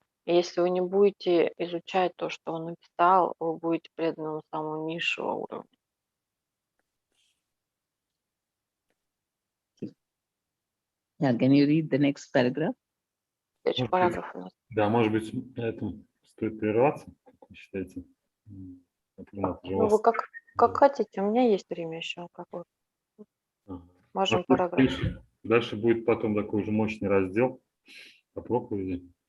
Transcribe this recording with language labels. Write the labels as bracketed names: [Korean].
[Russian] И если вы не будете изучать то, что он написал, вы будете преданным самого низшего уровня. [English] Yeah, can you read the next paragraph? [Russian] Следующий параграф у нас. Да, может быть, на этом стоит прерваться, как вы считаете? Ну, вы как хотите, у меня есть время еще. Можем параграф. Дальше будет потом такой же мощный раздел по проповеди.